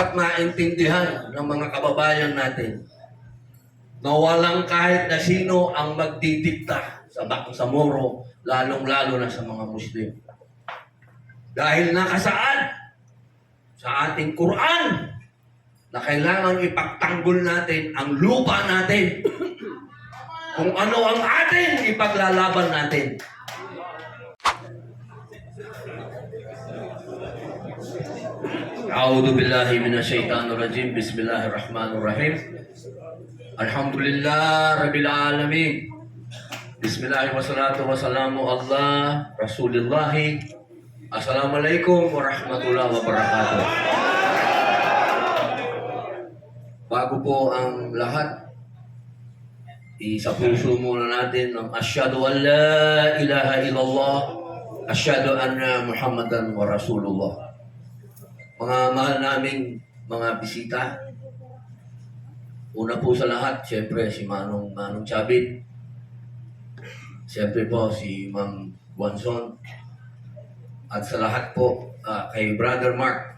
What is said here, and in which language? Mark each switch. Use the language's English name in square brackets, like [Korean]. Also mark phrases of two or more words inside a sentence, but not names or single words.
[Filipino] maintindihan ng mga kababayan natin na walang kahit na sino ang magdidikta sa Bangsamoro, lalong-lalo na sa mga Muslim. Dahil nakasaad sa ating Quran na kailangan ipagtanggol natin ang lupa natin kung ano ang ating ipaglalaban natin. [Arabic] أعوذ بالله من الشيطان الرجيم. بسم الله الرحمن الرحيم الحمد لله رب العالمين. بسم الله الرحمن الرحيم والصلاة والسلام على رسول الله. السلام عليكم ورحمة الله وبركاته. [Filipino] Bago po ang lahat, isa puso muna natin ang [Arabic] أشهد أن لا إله إلا الله أشهد أن محمدا ورسول الله. [Filipino] Mga mahal naming mga bisita, una po sa lahat, siyempre si Manong Chabit, siyempre po si Ma'am Guanzon, at sa lahat po kay Brother Mark.